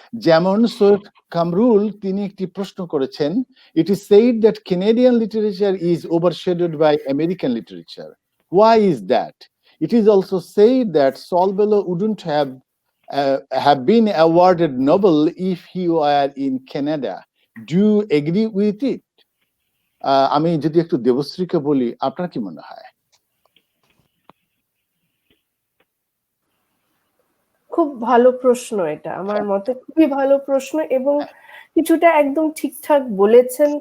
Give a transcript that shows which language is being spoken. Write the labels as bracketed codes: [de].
[en] যেমন সৈয়দ কামরুল তিনি একটি প্রশ্ন করেছেন, it is said that Canadian literature is overshadowed by American literature. Why is that? It is also said that Saul Bellow wouldn't have been awarded Nobel if he were in Canada. Do you agree with it? [bn] আমি যদি একটু দেবশ্রীকে বলি, আপনার কি মনে হয়? খুব ভালো প্রশ্ন এটা, আমার মতে খুবই ভালো প্রশ্ন, এবং কিছুটা একদম ঠিকঠাক বলেছেন।